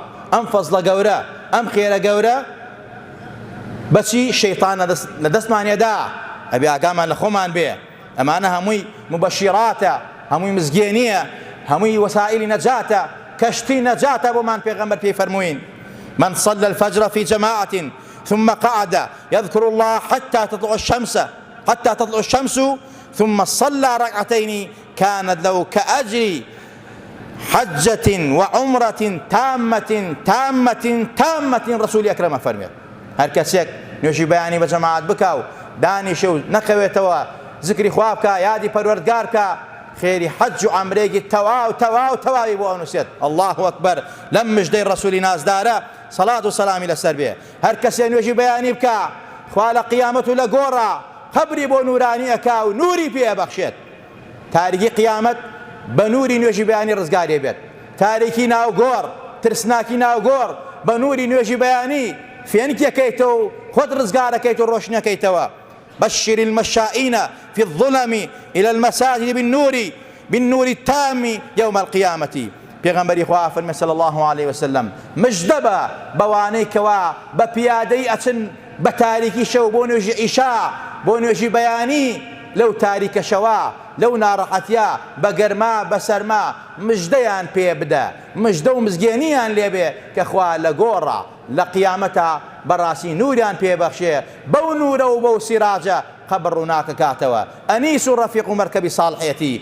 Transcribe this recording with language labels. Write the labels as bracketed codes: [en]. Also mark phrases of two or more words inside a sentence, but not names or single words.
[ckb] ئەم فەزڵە گەورە، ئەم خێرە گەورە بەچی شەیطان لەدەستمانێدا، ئەبێ ئاگامان لە خۆمان بێ. ئەمانە هەمووی مبەشیراتە، هەمووی مزگێنیە، هەمووی وەسائلی نەجاتە، کەشتی نەجاتە بۆمان پێغەمبەر پێی فەرمووین: [ar] من صلى الفجر في جماعة ثم قعد يذكر الله حتى تطلع الشمس ثم صلى ركعتين كانت له كأجر حجة وعمرة تامة. [ckb] رسول أكرم فرمي هر کەسێک نوێژی بەیانی بە جەماعەت بکا و دانیشە و نەقەوێتەوە زیکری خوا بکە، یادی پەروەردگار بکە، خێری حەج و عەمرەیەکی تەواوی بۆ ئەنووسێت. [ar] الله ئەکبەر. [ckb] لەم مژدەی ڕەسوولی نازدارە سەڵات و سەلامی لەسەر بێ. هەر کەسێ نوێژی بەیانی بکە خوا لە قیامەت و لە گۆڕا قەبری بۆ نورانی ئەکا و نوری پێ ئەبەخشێت. تاریکی قیامەت بە نوری نوێژی بەیانی ڕزگارێ بێت. تاریکی ناوگۆڕ، ترسناکی ناوگۆڕ بە نوری نوێژی بەیانی فێنکیەکەیتەوە و خۆت ڕزگارەکەیت و ڕۆشنەکەیتەوە. [ar] بشر المشائين في الظلم إلى المساجد بالنور التام يوم القيامة. [ckb] پێغەمبەری خوا فەرمێ [ar] صلی الله عليه وسلم [ckb] مژدەبە بەوانەی کەوا بە پیادەی ئەچن بە تاریکی شەو بۆ نوێژی ئیشا، بۆ نوێژی بەیانی لەو تاریکە شەوا، لەو ناڕەحەتیە بە گەرما بە سەرما مژدەیان پێ بدە، مژدە و مزگێنیان لێبێ کە خوا لە گۆڕە لە قیامەتە بەڕاستی نوریان پێبەخشێ، بەو نورە و بەو سیراجە قەبر ڕووناکەکاتەوە، ئەنیس و ڕەفیق و مەرکەبی ساڵحێتی.